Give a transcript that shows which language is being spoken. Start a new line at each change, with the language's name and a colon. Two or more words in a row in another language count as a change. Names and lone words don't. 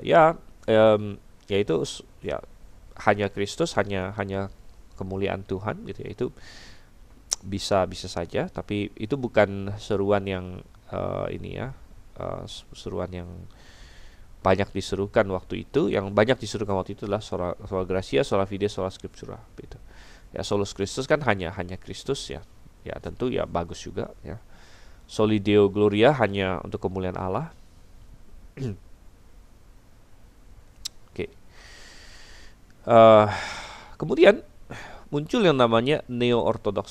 Indonesian: Ya, yaitu ya hanya Kristus, hanya kemuliaan Tuhan, gitu ya. Itu bisa saja, tapi itu bukan seruan yang seruan yang banyak diserukan waktu itu. Yang banyak diserukan waktu itu adalah
Latin: sola gratia, sola fide, sola scriptura,
Indonesian: gitu. Ya,
Latin: Solus Christus
Indonesian: kan hanya Kristus ya. Ya tentu ya bagus juga ya.
Latin: Soli Deo Gloria
Indonesian: hanya untuk kemuliaan Allah. Oke. Kemudian muncul yang namanya neo-ortodoks.